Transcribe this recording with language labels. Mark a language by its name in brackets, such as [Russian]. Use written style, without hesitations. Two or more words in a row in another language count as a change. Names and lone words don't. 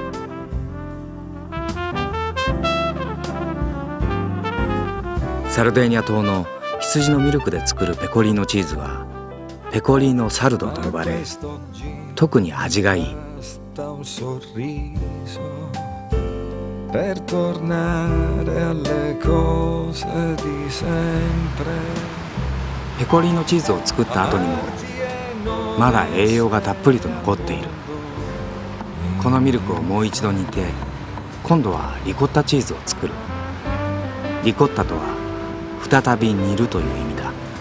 [Japanese] サルデーニャ島の羊のミルクで作るペコリーノチーズはペコリーノサルドと呼ばれ、特に味がいい。 [Italian] Un sorriso per tornare alle cose di sempre. [Japanese] ペコリーノチーズを作った後にもまだ栄養がたっぷりと残っている。このミルクをもう一度煮て今度はリコッタチーズを作る。リコッタとは再び煮るという意味だ。